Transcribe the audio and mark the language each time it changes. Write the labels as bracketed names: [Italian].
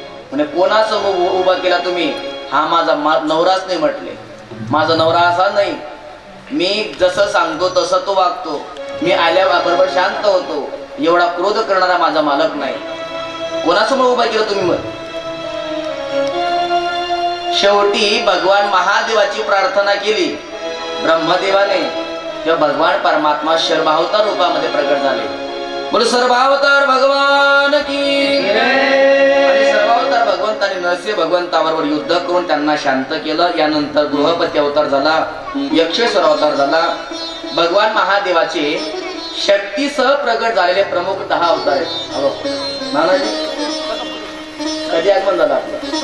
[Marathi] म्हणजे कोणासमोर उभा केला तुम्ही, हा माझा नवराच नाही म्हटले, माझा नवरा असा नाही, मी जसं सांगतो तसं तो वागतो, मी आल्याबरोबर शांत होतो, एवढा क्रोध करणारा माझा मालक नाही। कोणासमोर उभा केलं तुम्ही? मग शेवटी भगवान महादेवाची प्रार्थना केली ब्रह्मदेवाने, तेव्हा भगवान परमात्मा सर्वावतार रूपामध्ये प्रकट झाले। [Hindi] बोल सर्वावतार भगवान की जय। [Marathi] सर्वावतार भगवंताने नरसिंह भगवंताबरोबर युद्ध करून त्यांना शांत केलं। यानंतर गृहपती अवतार झाला, यक्षेश्वर अवतार झाला। भगवान महादेवाचे शक्तीसह प्रगट झालेले प्रमुख 10 अवतार आहेत। नानाजी कधी आगमन झालं आपलं?